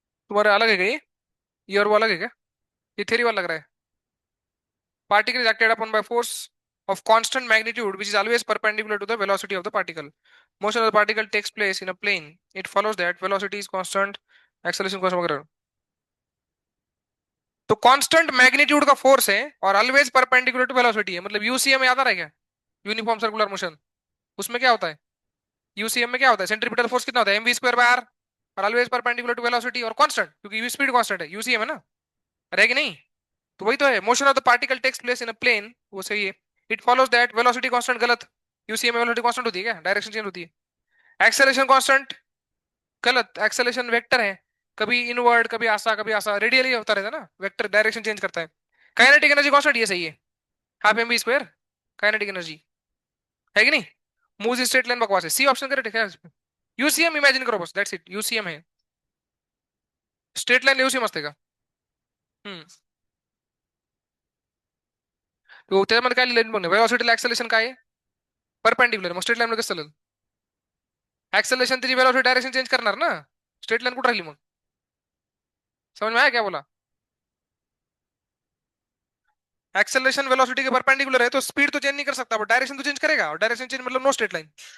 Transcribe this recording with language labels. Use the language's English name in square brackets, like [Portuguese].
[Hindi] तुम्हारा अलग है क्या ये और वो अलग है क्या? ये थ्योरी वाला लग रहा है। [English] Particle is acted upon by force of constant magnitude which is always perpendicular to the velocity of the particle. Motion of the particle takes place in a plane. It follows that velocity is constant, acceleration constant वगैरह। [Hindi] तो constant magnitude का force है और always perpendicular to velocity है, मतलब UCM याद आ रहा है क्या? यूनिफॉर्म सर्कुलर मोशन, उसमें क्या होता है? यूसीएम में क्या होता है? सेंट्रीपिटल फोर्स कितना होता है? mv² बाय आर, और ऑलवेज परपेंडिकुलर टू वेलोसिटी और कांस्टेंट, क्योंकि यू स्पीड कांस्टेंट है, यूसीएम है ना, रहेगी नहीं? तो वही तो है, [English] motion of the particle takes place in a plane, [Hindi] वो सही है। [English] it follows that velocity constant, [Hindi] गलत। यूसीएम में वेलोसिटी कांस्टेंट होती है क्या? डायरेक्शन चेंज होती है। एक्सेलरेशन कांस्टेंट, गलत, एक्सेलरेशन वेक्टर है, कभी इनवर्ड कभी आसा कभी आसा, रेडियली होता रहता है ना, वेक्टर डायरेक्शन चेंज करता है। काइनेटिक एनर्जी कांस्टेंट, ये सही है, half M B square, kinetic energy, है कि नहीं? मूव स्ट्रेट लाइन बकवास है, सी ऑप्शन करेक्ट है। यूसीएम इमेजिन करो बस, [English] that's it, [Hindi] यूसीएम है। [Marathi] स्ट्रेट लाइन यूसीएम असते का? हम्म, तो त्याच्यामध्ये काय लिहिलं बघ, वेलोसिटीला एक्सेलरेशन काय आहे? परपेंडिकुलर, मग स्ट्रेट लाईन कसं चालेल? एक्सेलरेशन त्याची वेलोसिटी डायरेक्शन चेंज करणार ना, स्ट्रेट लाईन कुठे राहिली मग? [Hindi] समझ में आया क्या बोला? एक्सेलरेशन वेलोसिटी के परपेंडिकुलर है तो स्पीड तो चेंज नहीं कर सकता, बट डायरेक्शन तो चेंज करेगा, और डायरेक्शन चेंज मतलब नो स्ट्रेट लाइन।